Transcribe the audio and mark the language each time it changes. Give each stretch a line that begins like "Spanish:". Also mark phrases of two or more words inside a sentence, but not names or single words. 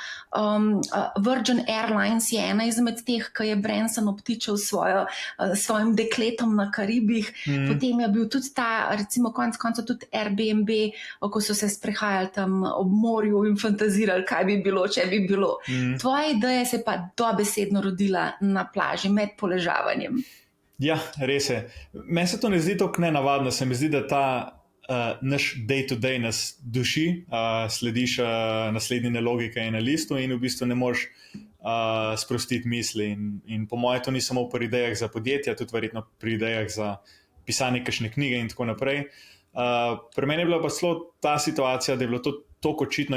Slovenian: Virgin Airlines je ena izmed teh, ki je Branson obtičal svojim dekletom na Karibih, potem je bil tudi ta, recimo konec konca tudi Airbnb, ko so se sprehajali tam ob morju in fantazirali, kaj bi bilo, če bi bilo. Tvoja ideja se pa dobesedno rodila na plaži med poležavanjem. Ja, res je. Meni se to ne zdi tako nenavadno, se mi zdi, da ta naš
English: day-to-day
Slovenian: nas duši, slediš naslednji nalogi, ki je na listu, in v bistvu ne moreš sprostiti misli. In po mojem, to ni samo pri idejah za podjetja, tudi verjetno pri idejah za pisanje kakšne knjige in tako naprej. Pri meni je bila pa celo ta situacija, da je bilo to tako očitno.